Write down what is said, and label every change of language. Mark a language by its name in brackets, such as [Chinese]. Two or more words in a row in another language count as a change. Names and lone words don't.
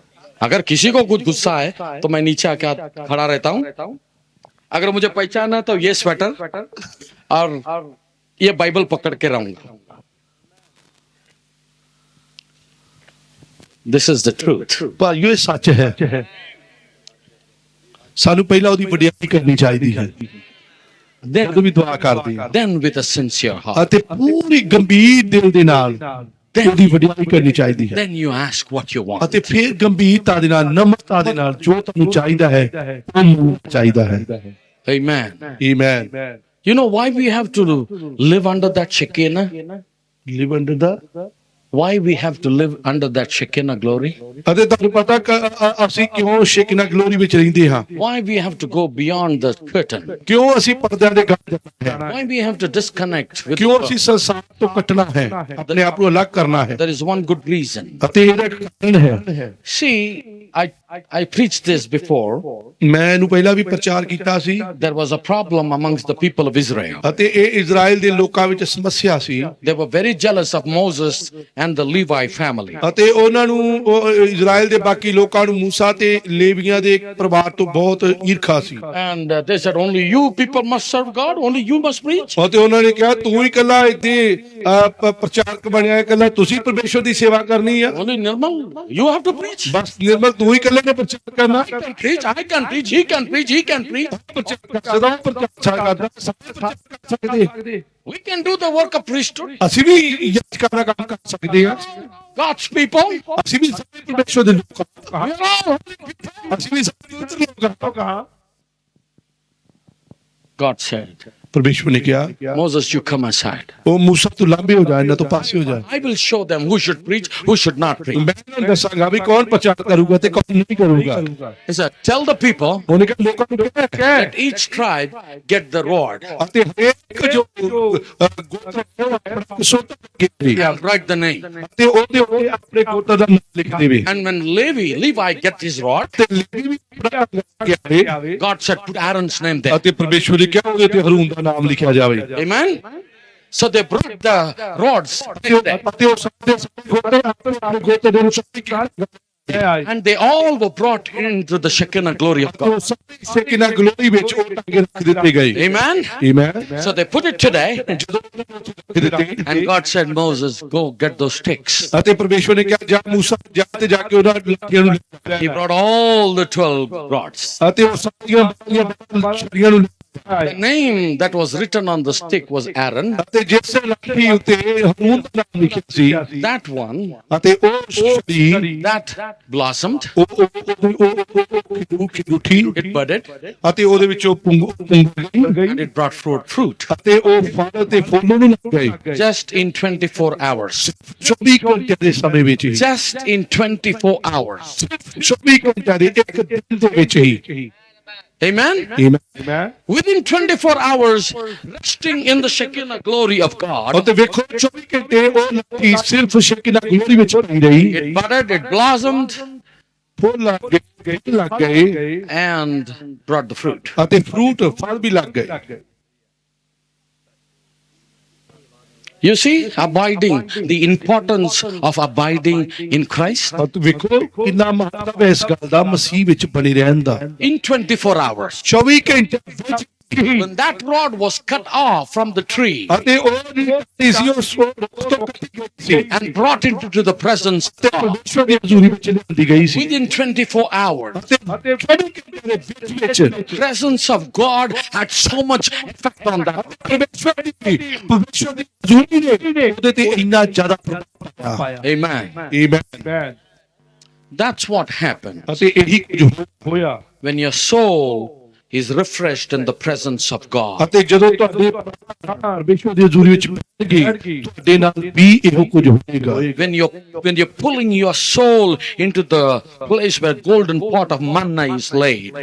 [Hindi] अगर किसी को कुछ गुस्सा है तो मैं नीचे आके खड़ा रहता हूँ। अगर मुझे पहचाना है तो ये स्वेटर और ये बाइबल पकड़ के रहूंगा। [English] This is the truth. [Hindi] पर ये सच है। [Punjabi] ਸਾਨੂੰ ਪਹਿਲਾਂ ਉਹਦੀ ਵਡਿਆਈ ਕਰਨੀ ਚਾਹੀਦੀ ਹੈ। ਜਦੋਂ ਵੀ ਦੁਆ ਕਰਦੇ ਹਾਂ [English] then with a sincere heart, [Punjabi] ਅਤੇ ਪੂਰੀ ਗੰਭੀਰ ਦਿਲ ਦੇ ਨਾਲ ਉਹਦੀ ਵਡਿਆਈ ਕਰਨੀ ਚਾਹੀਦੀ ਹੈ। [English] then you ask what you want, [Punjabi] ਅਤੇ ਫਿਰ ਗੰਭੀਰਤਾ ਦੇ ਨਾਲ, ਨਮਰਤਾ ਦੇ ਨਾਲ ਜੋ ਤੁਹਾਨੂੰ ਚਾਹੀਦਾ ਹੈ ਉਹ ਚਾਹੀਦਾ ਹੈ। [English] Amen. Amen. You know why we have to live under that Shekinah? Live under the Why we have to live under that Shekinah glory? [Punjabi] ਅਤੇ ਤੁਹਾਨੂੰ ਪਤਾ ਅਸੀਂ ਕਿਉਂ [English] Shekinah glory [Punjabi] ਵਿੱਚ ਰਹਿੰਦੇ ਹਾਂ [English] Why we have to go beyond the curtain? [Punjabi] ਕਿਉਂ ਅਸੀਂ ਪਰਦਿਆਂ ਦੇ ਗਾਹ ਜਾਣਾ ਹੈ [English] Why we have to disconnect with [Punjabi] ਕਿਉਂ [English] the [Punjabi] ਅਸੀਂ ਸੰਸਾਰ ਤੋਂ ਕੱਟਣਾ ਹੈ ਆਪਣੇ ਆਪ ਨੂੰ ਅਲੱਗ ਕਰਨਾ ਹੈ [English] There is one good reason. [Punjabi] ਅਤੇ ਇਹਦਾ ਇੱਕ ਕਾਰਨ ਹੈ [English] See, I preached this before. [Punjabi] ਮੈਂ ਇਹਨੂੰ ਪਹਿਲਾਂ ਵੀ ਪ੍ਰਚਾਰ ਕੀਤਾ ਸੀ [English] There was a problem amongst the people of Israel. [Punjabi] ਅਤੇ ਇਹ ਇਜ਼ਰਾਈਲ ਦੇ ਲੋਕਾਂ ਵਿੱਚ ਸਮੱਸਿਆ ਸੀ [English] They were very jealous of Moses and the Levi family. [Punjabi] ਅਤੇ ਉਹਨਾਂ ਨੂੰ ਇਜ਼ਰਾਈਲ ਦੇ ਬਾਕੀ ਲੋਕਾਂ ਨੂੰ ਮੂਸਾ ਤੇ ਲੇਵੀਆਂ ਦੇ ਪਰਿਵਾਰ ਤੋਂ ਬਹੁਤ ਈਰਖਾ ਸੀ [English] And they said, only you people must serve God, only you must preach. [Punjabi] ਅਤੇ ਉਹਨਾਂ ਨੇ ਕਿਹਾ ਤੂੰ ਹੀ ਇਕੱਲਾ ਇੱਥੇ ਪ੍ਰਚਾਰਕ ਬਣਿਆ ਹੈ ਇਕੱਲਾ ਤੁਸੀਂ ਪਰਮੇਸ਼ਵਰ ਦੀ ਸੇਵਾ ਕਰਨੀ ਆ [English] Only Nirmal, you have to preach. [Punjabi] ਬਸ ਨਿਰਮਲ ਤੂੰ ਹੀ ਇਕੱਲੇ ਨੇ ਪ੍ਰਚਾਰ ਕਰਨਾ [English] I can preach, I can preach, he can preach, he can preach. [Punjabi] ਸਦਾ ਪ੍ਰਚਾਰ ਕਰਦਾ ਸਾਰੇ ਪ੍ਰਚਾਰ ਕਰ ਸਕਦੇ [English] We can do the work of priesthood. [Punjabi] ਅਸੀਂ ਵੀ ਯਾਚਕਾਂ ਦਾ ਕੰਮ ਕਰ ਸਕਦੇ ਹਾਂ [English] God's people. [Punjabi] ਅਸੀਂ ਵੀ ਸਾਰੇ ਪਰਮੇਸ਼ਵਰ ਦੇ ਲੋਕ ਹਾਂ [English] We are all holy people. [Punjabi] ਅਸੀਂ ਵੀ ਸਾਰੇ ਲੋਕ ਹਾਂ [English] God said, [Punjabi] ਪਰਮੇਸ਼ਵਰ ਨੇ ਕਿਹਾ [English] Moses, you come aside. [Punjabi] ਉਹ ਮੂਸਾ ਤੂੰ ਲਾਂਬੇ ਹੋ ਜਾ ਇਹਨਾਂ ਤੋਂ ਪਾਸੇ ਹੋ ਜਾ [English] I will show them who should preach, who should not preach. [Punjabi] ਮੈਂ ਇਹਨਾਂ ਨੂੰ ਦੱਸਾਂਗਾ ਵੀ ਕੌਣ ਪ੍ਰਚਾਰ ਕਰੂਗਾ ਤੇ ਕੌਣ ਨਹੀਂ ਕਰੂਗਾ [English] He said, tell the people [Punjabi] ਉਹਨੇ ਕਿਹਾ ਲੋਕਾਂ ਨੂੰ ਕਹਿ [English] that each tribe get the rod [Punjabi] ਅਤੇ ਹਰੇਕ ਜੋ ਗੋਤਰ ਹੈ ਉਹ ਆਪਣਾ ਸੋਤਾ ਕੇ [English] and write the name. [Punjabi] ਤੇ ਉਹਦੇ ਆਪਣੇ ਗੋਤਰ ਦਾ ਨਾਮ ਲਿਖ ਦੇਵੇ [English] And when Levi get his rod, [Punjabi] ਤੇ ਲੇਵੀ ਵੀ ਆਪਣਾ ਲਿਖ ਆਵੇ [English] God said, put Aaron's name there. [Punjabi] ਅਤੇ ਪਰਮੇਸ਼ਵਰ ਨੇ ਕਿਹਾ ਉਹਦੇ ਤੇ ਹਰੂਨ ਦਾ ਨਾਮ ਲਿਖਿਆ ਜਾਵੇ [English] Amen. So they brought the rods [Punjabi] ਅਤੇ ਉਹ ਸਾਰੇ ਗੋਤਰ ਆਪਣੇ ਗੋਤਰ ਦੇ ਅਨੁਸਾਰ [English] and they all were brought into the Shekinah glory of God. [Punjabi] ਉਹ ਸਾਰੇ [English] Shekinah glory [Punjabi] ਵਿੱਚ ਉਹ ਟੰਗੇ ਰੱਖ ਦਿੱਤੇ ਗਏ [English] Amen. [Punjabi] ਆਮੇਨ [English] So they put it today, [Punjabi] ਜਦੋਂ ਰੱਖ ਦਿੱਤੇ [English] and God said, Moses, go get those sticks. [Punjabi] ਅਤੇ ਪਰਮੇਸ਼ਵਰ ਨੇ ਕਿਹਾ ਜਾ ਮੂਸਾ ਜਾ ਤੇ ਜਾ ਕੇ ਉਹਨਾਂ ਲੱਕੜੀਆਂ ਨੂੰ ਲੈ [English] He brought all the 12 rods. [Punjabi] ਅਤੇ ਉਹ ਸਾਰੀਆਂ ਲੱਕੜੀਆਂ ਨੂੰ [English] The name that was written on the stick was Aaron. [Punjabi] ਅਤੇ ਜਿਸ ਲੱਕੜੀ ਉੱਤੇ ਹਰੂਨ ਦਾ ਨਾਮ ਲਿਖਿਆ ਸੀ [English] That one, [Punjabi] ਅਤੇ ਉਹ ਸ਼ਰੀ [English] that blossomed, [Punjabi] ਉਹ ਖਿੜੂਠੀ [English] it budded, [Punjabi] ਅਤੇ ਉਹਦੇ ਵਿੱਚੋਂ ਪੁੰਗ ਗਈ [English] and it brought fruit. [Punjabi] ਅਤੇ ਉਹ ਫਲ ਤੇ ਫੁੱਲ ਨੂੰ ਲੱਗ ਗਏ [English] Just in 24 hours. [Punjabi] 24 ਘੰਟੇ ਦੇ ਸਮੇਂ ਵਿੱਚ ਹੀ [English] Just in 24 hours. [Punjabi] 24 ਘੰਟੇ ਦੇ ਇੱਕ ਦਿਨ ਦੇ ਵਿੱਚ ਹੀ [English] Amen. [Punjabi] ਆਮੇਨ [English] Within 24 hours, resting in the Shekinah glory of God, [Punjabi] ਅਤੇ ਵੇਖੋ 24 ਘੰਟੇ ਉਹ ਲੱਗੀ ਸਿਰਫ [English] Shekinah glory [Punjabi] ਵਿੱਚ ਪਈ ਰਹੀ [English] it budded, it blossomed, [Punjabi] ਫੁੱਲ ਲੱਗ ਗਏ [English] and brought the fruit. [Punjabi] ਅਤੇ ਫਰੂਟ ਫਲ ਵੀ ਲੱਗ ਗਏ [English] You see, abiding, the importance of abiding in Christ. [Punjabi] ਅਤੇ ਵੇਖੋ ਕਿੰਨਾ ਮਹੱਤਵ ਹੈ ਇਸ ਗੱਲ ਦਾ ਮਸੀਹ ਵਿੱਚ ਬਣੀ ਰਹਿਣ ਦਾ [English] In 24 hours, [Punjabi] 24 ਘੰਟੇ ਵਿੱਚ [English] when that rod was cut off from the tree [Punjabi] ਅਤੇ ਉਹ ਸੀ ਉਸ ਰੁੱਖ ਤੋਂ ਕੱਟੀ ਗਈ ਸੀ [English] and brought into the presence of [Punjabi] ਤੇ [English] God, [Punjabi] ਪਰਮੇਸ਼ਵਰ ਦੀ ਹਜ਼ੂਰੀ ਵਿੱਚ ਲਿਆਂਦੀ ਗਈ ਸੀ [English] within 24 hours, [Punjabi] ਅਤੇ 24 ਘੰਟੇ ਦੇ ਵਿੱਚ [English] the presence of God had so much effect on that. [Punjabi] ਪਰਮੇਸ਼ਵਰ ਦੀ ਹਜ਼ੂਰੀ ਨੇ ਉਹਦੇ ਤੇ ਇੰਨਾ ਜ਼ਿਆਦਾ ਪ੍ਰਭਾਵ ਪਾਇਆ [English] Amen. [Punjabi] ਆਮੇਨ [English] That's what happened [Punjabi] ਅਤੇ ਇਹੀ ਕੁਝ ਹੋਇਆ [English] when your soul is refreshed in the presence of God. [Punjabi] ਅਤੇ ਜਦੋਂ ਤੁਹਾਡੇ ਪਰਮੇਸ਼ਵਰ ਦੀ ਹਜ਼ੂਰੀ ਵਿੱਚ ਬੈਠ ਗਏ ਤੁਹਾਡੇ ਨਾਲ ਵੀ ਇਹੋ ਕੁਝ ਹੋਵੇਗਾ [English] When you're pulling your soul into the place where golden pot of manna is laid,